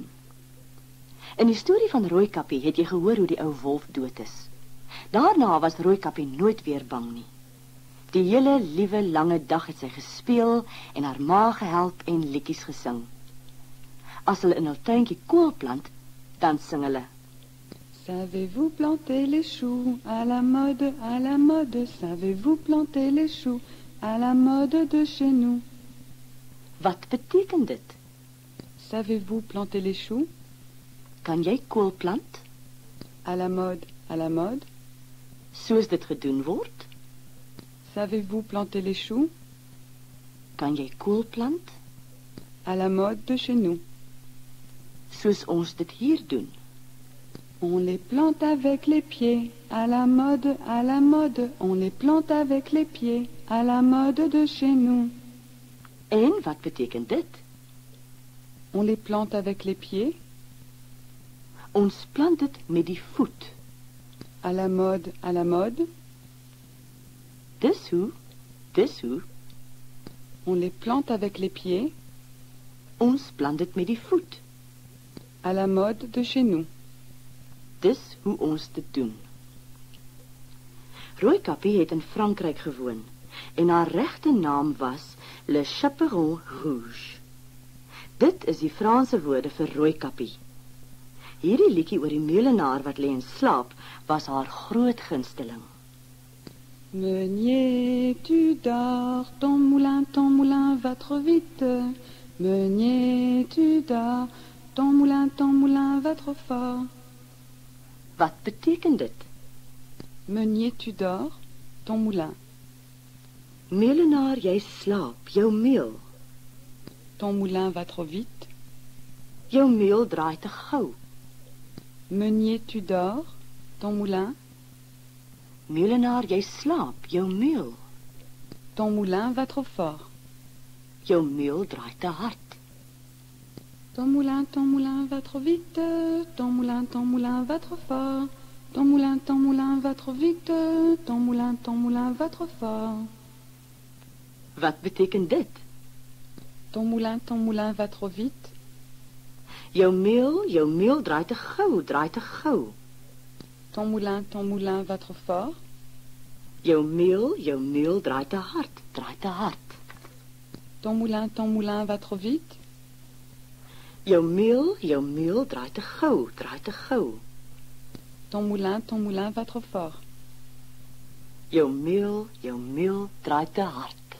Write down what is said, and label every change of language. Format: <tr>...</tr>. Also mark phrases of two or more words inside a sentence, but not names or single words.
<af>In die storie van Rooikappie het jy gehoor hoe die ou wolf dood is. Daarna was Rooikappie nooit weer bang nie. Die hele liewe lange dag het sy gespeel en haar ma gehelp en liedjies gesing. As hulle in hul tuintjie kool plant, dan sing hulle:</af> <fr>Savez-vous planter les choux à la mode, savez-vous planter les choux à la mode de chez nous?</fr> <af>Wat beteken dit?</af> <fr>Savez-vous planter les choux</fr> <af>Kan jy kool plant,</af> <fr>à la mode?</fr> <af>soos dit gedoen word?</af> <fr>Savez-vous planter les choux</fr> <af>Kan jy kool plant,</af> <fr>à la mode de chez nous?</fr> <af>soos ons dit hier doen?</af> <fr>On les plante avec les pieds, à la mode, on les plante avec les pieds, à la mode de chez nous.</fr> <af>En wat beteken dit?</af> <fr>On les plante avec les pieds,</fr> <af>Ons plant dit met die voet.</af> <fr>à la mode,</fr> <af>Dis hoe,</af> <fr>on les plante avec les pieds,</fr> <af>ons plant dit met die voet.</af> <fr>à la mode de chez nous.</fr> <af>Dis hoe ons dit doen. Rooikappie het in Frankryk gewoon en haar regte naam was Le Chaperon Rouge. Dit is die Franse woorde vir Rooikappie. Hierdie liedjie oor die meulenaar wat lê en slaap was haar groot gunsteling.</af> <fr>Meunier, tu dors, ton moulin va trop vite. Meunier, tu dors, ton moulin va trop fort.</fr> <af>Wat beteken dit?</af> <fr>Meunier, tu dors, ton moulin.</fr> <af>Meulenaar, jy slaap, jou meul.</af> <fr>Ton moulin va trop vite.</fr> <af>Jou meul draai te gou.</af> <fr>Meunier, tu dors, ton moulin.</fr> <af>Meulenaar, jy slaap, jou meul.</af> <fr>Ton moulin va trop fort.</fr> <af>Jou meul draai te hard.</af> <fr>Ton moulin va trop vite. Ton moulin va trop fort. Ton moulin va trop vite. Ton moulin va trop fort.</fr> <af>Wat beteken dit?</af> <fr>Ton moulin va trop vite.</fr> <af>Jou meul draai te gou.</af> <fr>Ton moulin va trop fort.</fr> <af>Jou meul draai te hard.</af> <fr>Ton moulin va trop vite.</fr> <af>Jou meul draai te gou.</af> <fr>Ton moulin va trop fort.</fr> <af>Jou meul draai te hard.</af>